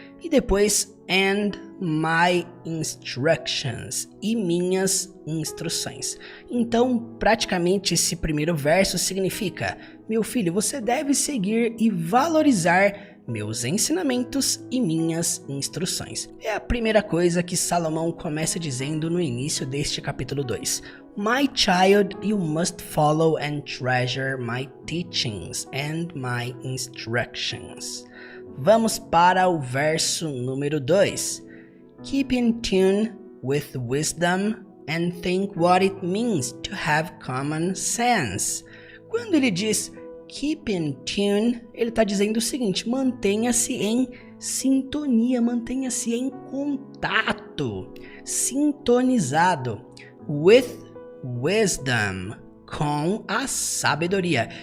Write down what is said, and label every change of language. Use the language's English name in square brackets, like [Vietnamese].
[Portuguese] E depois, [English] and my instructions, [Portuguese] e minhas instruções. Então, praticamente esse primeiro verso significa: meu filho, você deve seguir e valorizar meus ensinamentos e minhas instruções. É a primeira coisa que Salomão começa dizendo no início deste capítulo 2. [English] My child, you must follow and treasure my teachings and my instructions. [Portuguese] Vamos para o verso número 2. [English] Keep in tune with wisdom and think what it means to have common sense. [Portuguese] Quando ele diz [English] keep in tune, [Portuguese] ele está dizendo o seguinte: mantenha-se em sintonia, mantenha-se em contato, sintonizado, [English] with wisdom, [Portuguese] com a sabedoria.